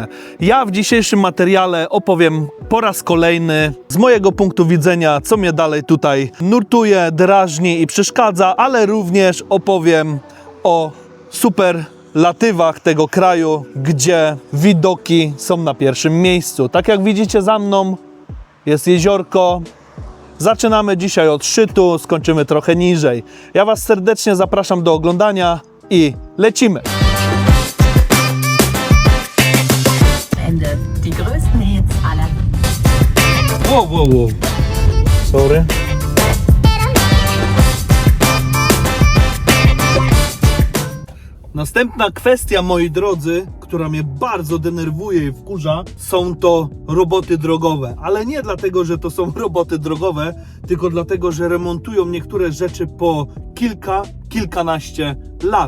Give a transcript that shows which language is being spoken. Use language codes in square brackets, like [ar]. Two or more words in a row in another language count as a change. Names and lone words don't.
[pl] Ja w dzisiejszym materiale opowiem po raz kolejny z mojego punktu widzenia, co mnie dalej tutaj nurtuje, drażni i przeszkadza, ale również opowiem o superlatywach tego kraju, gdzie widoki są na pierwszym miejscu. Tak jak widzicie za mną, jest jeziorko. Zaczynamy dzisiaj od szczytu, skończymy trochę niżej. Ja Was serdecznie zapraszam do oglądania i lecimy! [de] Ende. Die größten Hits aller. [en] Wow. Sorry. [pl] Następna kwestia, moi drodzy, która mnie bardzo denerwuje i wkurza, są to roboty drogowe. Ale nie dlatego, że to są roboty drogowe, tylko dlatego, że remontują niektóre rzeczy po kilkanaście lat.